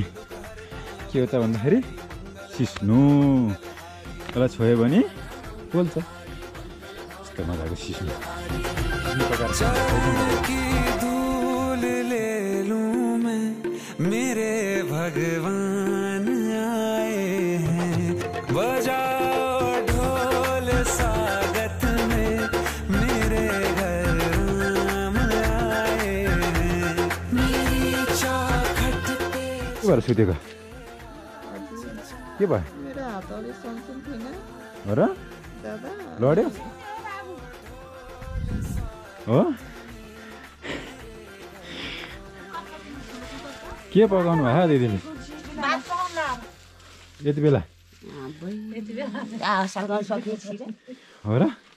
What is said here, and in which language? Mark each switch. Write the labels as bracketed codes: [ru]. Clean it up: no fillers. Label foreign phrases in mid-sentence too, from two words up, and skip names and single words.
[ne] के हो त भन्दाखेरि सिस्नु यसलाई छोयो भने पोल्छ यस्तो मजाको सिस्नु [hi] मेरे भगवान आए हैं बजाओ ढोल स्वागत में मेरे घर राम आए हैं मेरी चौखट पे [ne] के भएर सुतेको के भयो हो र लड्यो हो के पकाउनु भयो दिदीले यति बेला हो र